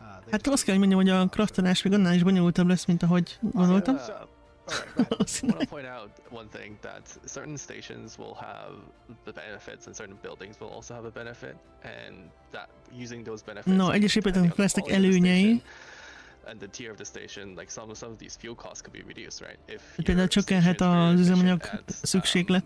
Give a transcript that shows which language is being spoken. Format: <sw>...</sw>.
<hu>Hát azt kell, hogy mondjam, hogy a craftolás még annál is bonyolultabb lesz, mint ahogy gondoltam.</hu> <en>I want to point out one thing, that certain stations will have the benefits and certain buildings will also have a benefit, and that using those benefits.</en> <hu>No, egyes épületeknek lesznek előnyei.</hu> <en>And the tier of the station, like some of these fuel costs could be reduced, right? If</en> <hu>például csökkenhet az üzemanyag szükséglet.</hu>